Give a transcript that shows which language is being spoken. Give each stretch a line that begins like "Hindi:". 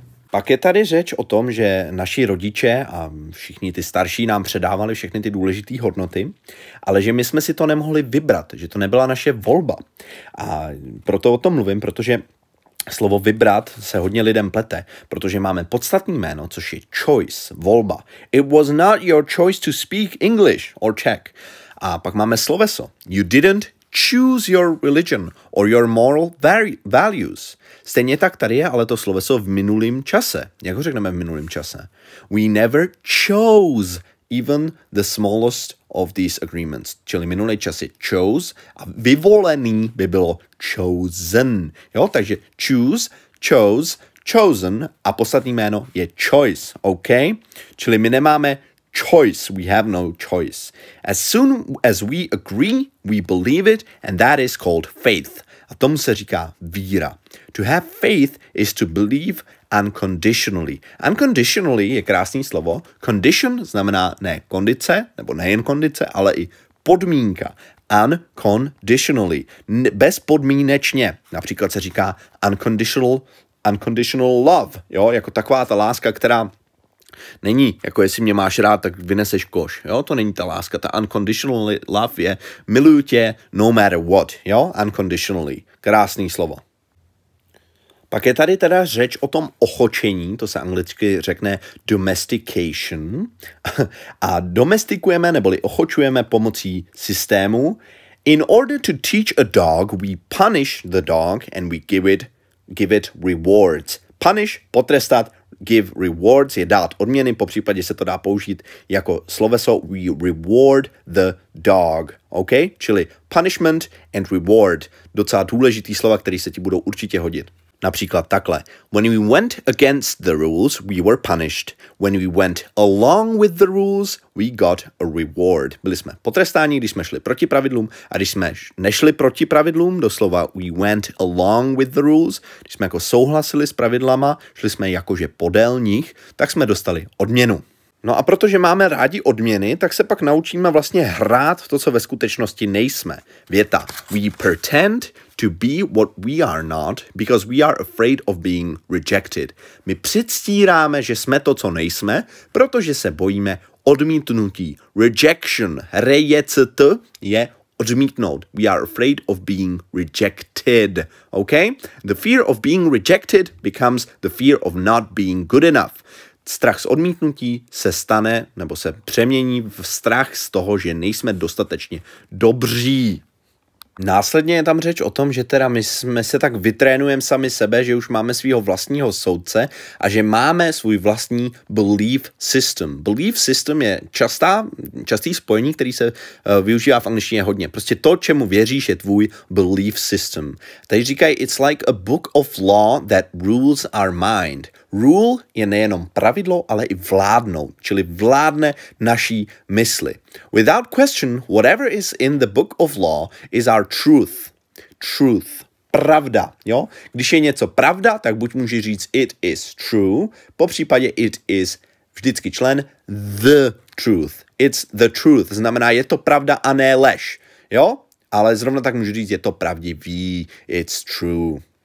Czech: Pak je tady řeč o tom, že naši rodiče a všichni ty starší nám předávali všechny ty důležité hodnoty, ale že my jsme si to nemohli vybrat, že to nebyla naše volba. A proto o tom mluvím, protože slovo vybrat se hodně lidem plete, protože máme podstatné jméno, což je choice, volba.
English: It was not your choice to speak English or Czech.
Czech: A pak máme sloveso.
English: You didn't choose your religion or your moral values.
Czech: Stejně tak tady je ale to sloveso v minulém čase. Jak ho řekneme v minulém čase?
English: We never chose even the smallest of these agreements.
Czech: Čili minulý čas je chose a vyvolený by bylo chosen. Jo, takže choose, chose, chosen a poslední jméno je choice, OK? Čili my nemáme
English: choice. We have no choice. As soon as we agree, we believe it, and that is called faith.
Czech: A tomu se říká víra.
English: To have faith is to believe unconditionally.
Czech: Unconditionally je krásný slovo. Condition znamená ne kondice, nebo nejen kondice, ale i podmínka. Unconditionally. Bezpodmínečně. Například se říká unconditional love. Jo? Jako taková ta láska, která není, jako jestli mě máš rád, tak vyneseš koš. Jo? To není ta láska. Ta unconditional love je miluju tě
English: no matter what.
Czech: Jo? Unconditionally. Krásný slovo. Pak je tady teda řeč o tom ochočení, to se anglicky řekne domestication. A domestikujeme neboli ochočujeme pomocí systému.
English: In order to teach a dog, we punish the dog and we give it rewards.
Czech: Punish, potrestat, give rewards je dát odměny, popřípadě se to dá použít jako sloveso
English: we reward the dog,
Czech: ok? Čili punishment and reward, docela důležitý slova, které se ti budou určitě hodit. Například takhle.
English: When we went against the rules, we were punished. When we went along with the rules, we got a reward.
Czech: Byli jsme potrestáni, když jsme šli proti pravidlům, a když jsme nešli proti pravidlům, doslova
English: we went along with the rules,
Czech: když jsme jako souhlasili s pravidlama, šli jsme jakože podél nich, tak jsme dostali odměnu. No a protože máme rádi odměny, tak se pak naučíme vlastně hrát to, co ve skutečnosti nejsme. Věta.
English: We pretend to be what we are not because we are afraid of being rejected.
Czech: My předstíráme, že jsme to, co nejsme, protože se bojíme odmítnutí. Rejection. Reject je odmítnout.
English: We are afraid of being rejected. Okay? The fear of being rejected becomes the fear of not being good enough.
Czech: Strach z odmítnutí se stane nebo se přemění v strach z toho, že nejsme dostatečně dobří. Následně je tam řeč o tom, že teda my jsme se tak vytrénujeme sami sebe, že už máme svého vlastního soudce a že máme svůj vlastní belief system. Belief system je častý spojení, který se využívá v angličtině hodně. Prostě to, čemu věříš, je tvůj belief system. Tady říkají,
English: it's like a book of law that rules our mind.
Czech: Rule je nejenom pravidlo, ale i vládnout, čili vládne naší mysli.
English: Without question, whatever is in the book of law is our truth.
Czech: Truth. Pravda, jo? Když je něco pravda, tak buď může říct
English: it is true,
Czech: po případě it is vždycky člen the truth.
English: It's the truth,
Czech: znamená je to pravda a ne lež, jo? Ale zrovna tak můžu říct je to pravdivý,
English: it's true.